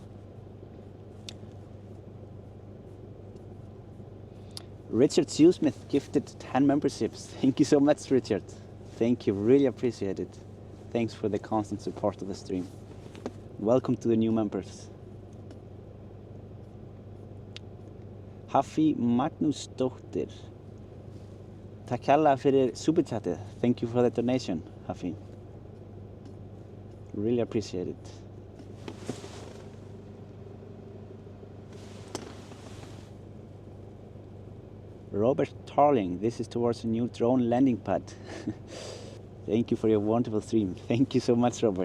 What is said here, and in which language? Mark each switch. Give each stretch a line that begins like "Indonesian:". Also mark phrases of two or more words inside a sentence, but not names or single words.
English: Richard Sewsmith gifted 10 memberships. Thank you so much, Richard. Thank you, really appreciate it. Thanks for the constant support of the stream. Welcome to the new members. Hafi Magnúsdóttir.
Icelandic: Takk hérlega fyrir superchatið.
English: Thank you for the donation, Hafi. Really appreciate it. Robert Tarling, this is towards a new drone landing pad. Thank you for your wonderful stream. Thank you so much, Robert.